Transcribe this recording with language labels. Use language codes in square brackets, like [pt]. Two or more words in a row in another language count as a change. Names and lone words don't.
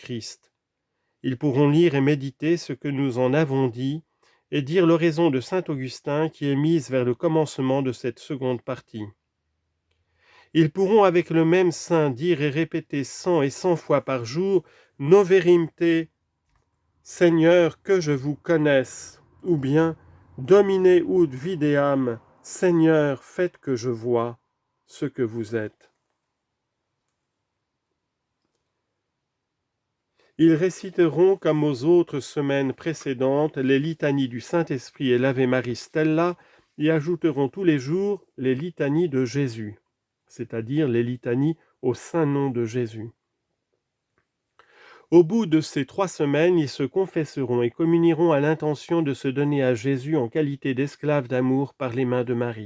[fr] Ils pourront lire et méditer ce que nous en avons dit, et dire l'oraison de saint Augustin qui est mise vers le commencement de cette seconde partie. Ils pourront avec le même saint dire et répéter 100 et 100 fois par jour « [la] Noverim te, [fr] Seigneur, que je vous connaisse » ou bien « [la] Domine ut videam, [fr] Seigneur, faites que je vois ce que vous êtes ». Ils réciteront, comme aux autres semaines précédentes, les litanies du Saint-Esprit et l'Ave Maris Stella, et ajouteront tous les jours les litanies de Jésus, c'est-à-dire les litanies au saint nom de Jésus. Au bout de ces 3 semaines, ils se confesseront et communieront à l'intention de se donner à Jésus en qualité d'esclaves d'amour par les mains de Marie.